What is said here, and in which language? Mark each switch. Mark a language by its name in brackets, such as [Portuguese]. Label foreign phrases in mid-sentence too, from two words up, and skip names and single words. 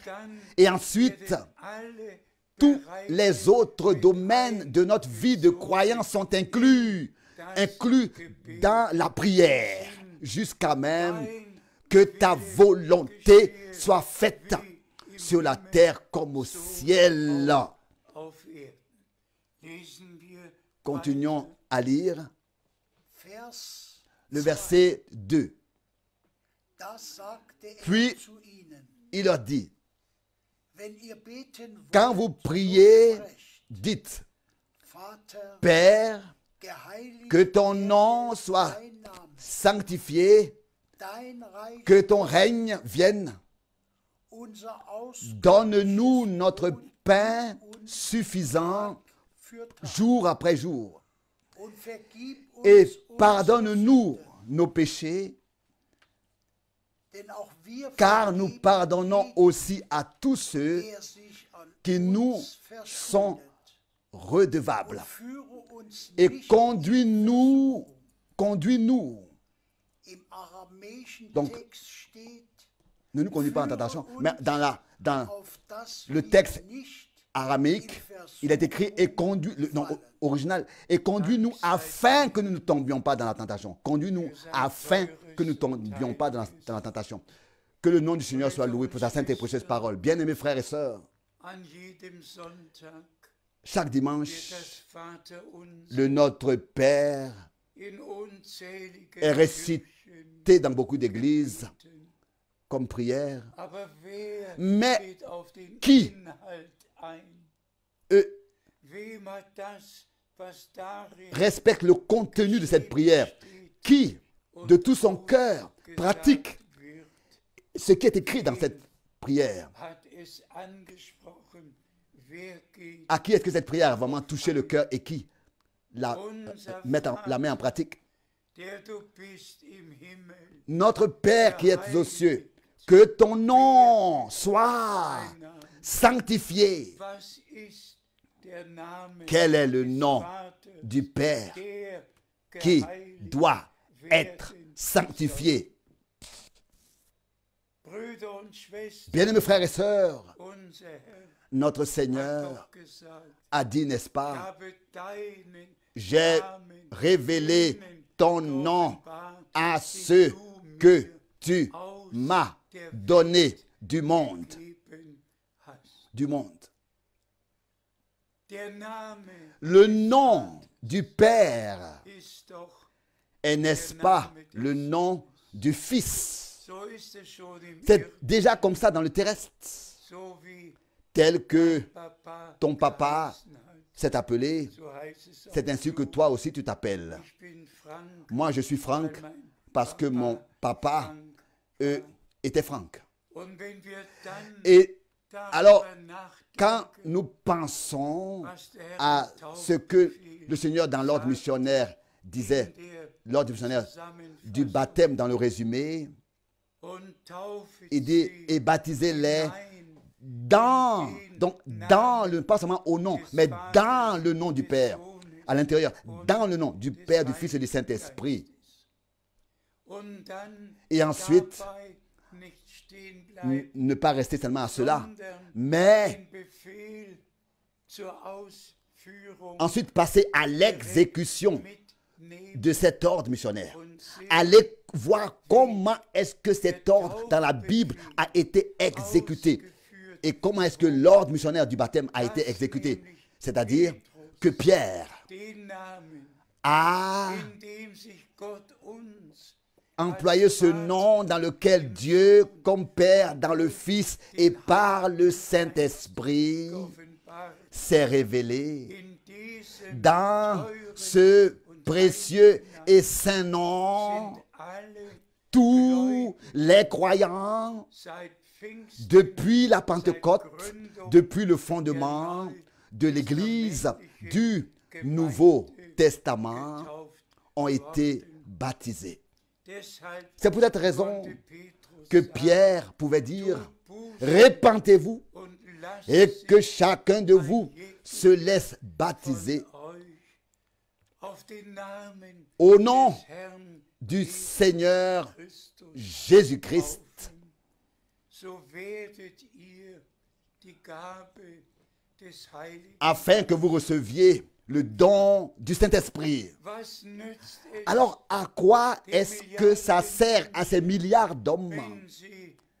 [French] Et ensuite, tous les autres domaines de notre vie de croyance sont inclus dans la prière, jusqu'à même que ta volonté soit faite sur la terre comme au ciel. Continuons à lire le verset 2. Puis il leur dit, [German] wenn ihr beten [French] quand [German] wollt, [French] vous [German] so [French] priez, [German] sprecht, [French] dites, [German] Vater, [French] Père, [German] geheiligt [French] que ton [German] werde [French] nom soit [German] dein Name, [French] sanctifié, [German] dein Reich, [French] que ton règne vienne. [German] unser Ausdruck [French] Donne-nous notre pain suffisant [German] für Tag [French] jour après jour. [German] und vergib uns [French] Et [German] unsere [French] pardonne-nous [German] Sünden, [French] nos péchés, [German] denn auch wir [French] car nous [German] vergeben [French] pardonnons [German] jedem, [French] aussi à tous ceux [German] der sich an [French] qui nous [German] uns [French] sont [German] verschuldet. [French] redevables. [German] Und führe uns [French] Et [German] nicht [French] conduis-nous, [German] im aramäischen [French] Donc, [German] Text steht, [French] ne nous conduis pas en tentation, mais dans [German] auf das [French] le [German] wir [French] texte [German] nicht [French] araméique, il est écrit et conduis, original, et conduis-nous afin que nous ne tombions pas dans la tentation. Conduis-nous afin que nous ne tombions pas dans la tentation. Que le nom du Seigneur soit loué pour sa sainte et précieuse parole. Bien-aimés frères et sœurs, [German] An jedem Sonntag [French] chaque [German] wird [French] dimanche, [German] das Vaterunser [French] le Notre Père [German] in unzähligen [French] est récité [German] Kirchen [French] dans beaucoup d'églises [German] beten. [French] comme prière. [German] Aber wer [French] Mais [German] geht auf den [French] qui? [German] Inhalt ein? [French] Eux [German] Wem hat das, was darin [French] respectent le contenu de cette prière. Qui, de tout son cœur, pratique [German] wird, [French] ce qui est écrit dans cette prière. [German] hat es angesprochen. Wer geht? [French] À qui est-ce que cette prière a vraiment touché le cœur et qui la met en pratique? [German] Der du bist im Himmel, [French] Notre Père qui es aux cieux, que ton nom soit sanctifié. [German] was ist der Name [French] Quel est le [German] des [French] nom [German] Vaters, [French] du Père [German] der [French] qui [German] geheiligt [French] doit être sanctifié? [German] Brüder und Schwestern, [French] Bien-aimés frères et sœurs, [German] unser Herr [French] notre [German] hat [French] Seigneur [German] doch gesagt, [French] a dit, n'est-ce [German] ich [French] pas, [German] habe deinen [French] j'ai [German] Namen [French] révélé [German] ihnen [French] ton nom [German] geoffenbart, [French] à [German] den [French] ceux [German] du [French] que [German] mir [French] tu [German] aus [French] m'as [German] der [French] donné [German] Welt [French] du monde. [German] gegeben hast. [French] Du monde. [German] Der Name [French] Le nom du Père [German] ist doch, [French] est, n'est-ce pas, le nom du Fils. [German] so ist es schon im [French] C'est [German] Irrtum, [French] déjà comme ça dans le terrestre, [German] so wie [French] tel que [German] Papa [French] ton papa [German] geheißen hat. [French] s'est appelé, [German] So heißt es [French] c'est [German] auch [French] ainsi que [German] so. [French] toi aussi tu t'appelles. [German] Ich bin Frank, [French] Moi, je suis Franck [German] weil mein [French] parce que mon papa [German] Frank [French] était Franck. [German] Und wenn wir dann [French] Et [German] darüber [French] alors, quand [German] nachdenken, [French] nous pensons [German] was der Herr [French] à [German] im [French] ce que le [German] Taufbefehl [French] Seigneur dans l'ordre missionnaire disait, [German] in der [French] l'ordre missionnaire du [German] Zusammenfassung [French] baptême dans le résumé, [German] und taufe [French] il dit, [German] sie [French] et baptisez-les [German] hinein [French] dans, donc dans le, pas seulement au nom, mais dans le nom du Père, à l'intérieur, dans le nom du Père, du Fils et du Saint-Esprit. [German] und dann [French] Et ensuite, [German] dabei nicht stehen bleiben, [French] ne pas rester seulement à cela, [German] sondern [French] mais [German] den Befehl zur Ausführung [French] ensuite passer à l'exécution [German] mitnehmen [French] de cet ordre missionnaire. [German] und sehen, [French] Allez voir comment est-ce que cet ordre dans la Bible a été exécuté. Et comment est-ce que l'ordre missionnaire du baptême a été exécuté. C'est-à-dire que Pierre [German] den Namen, [French] a [German] in dem sich Gott uns [French] employé ce nom dans lequel Dieu, comme Père, dans le Fils et par le Saint-Esprit, [German] offenbart, [French] s'est révélé [German] in diesem [French] dans [German] teuren [French] ce [German] und [French] précieux et saint nom. [German] sind alle [French] Tous les croyants, [German] seit Pfingsten [French] depuis la Pentecôte, depuis le fondement de l'Église du Nouveau Testament, [German] getauft. [French] ont été baptisés. [German] Deshalb [French] C'est pour cette raison [German] konnte Petrus [French] que [German] sagen, [French] Pierre pouvait dire, [German] Buße [French] répentez-vous [German] und lasst [French] et [German] sich [French] que chacun de vous se laisse baptiser [German] von euch auf den Namen [French] au nom [German] des Herrn [French] du Seigneur [German] Christus [French] Jésus-Christ, [German] taufen. So werdet ihr die Gabe des Heiligen. [French] afin que vous receviez le don du Saint-Esprit. [German] Was nützt es, [French] Alors, à quoi est-ce que ça sert à ces milliards d'hommes [German] wenn sie